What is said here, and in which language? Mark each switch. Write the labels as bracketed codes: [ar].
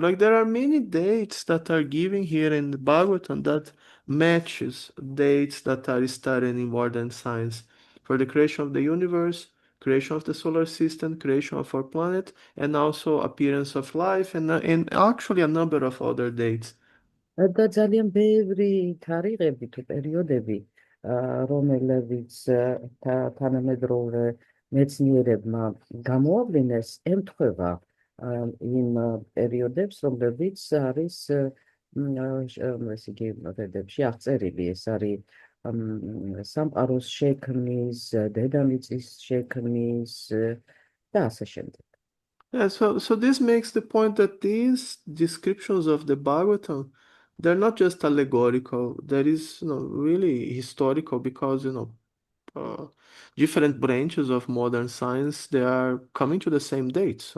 [en] Like there are many dates that are given here in the Bhagavatam that matches dates that are studied in modern science for the creation of the universe, creation of the solar system, creation of our planet, and also appearance of life, and actually a number of other dates. [ka] და ძალიან ბევრი თარიღები თუ პერიოდები, რომელებიც თანამედროვე მეცნიერებმა გამოავლინეს, ემთხვევა იმ პერიოდებს, რომლებიც არის ესე იგი მოდედებში აღწერილი. ეს არის სამყაროს შექმნის, დედამიწის შექმნის და ასე შემდეგ. [en] Yeah, so this makes the point that these descriptions of the Bhagavatam, they're not just allegorical, that is, really historical because, different branches of modern science, they are coming to the same date.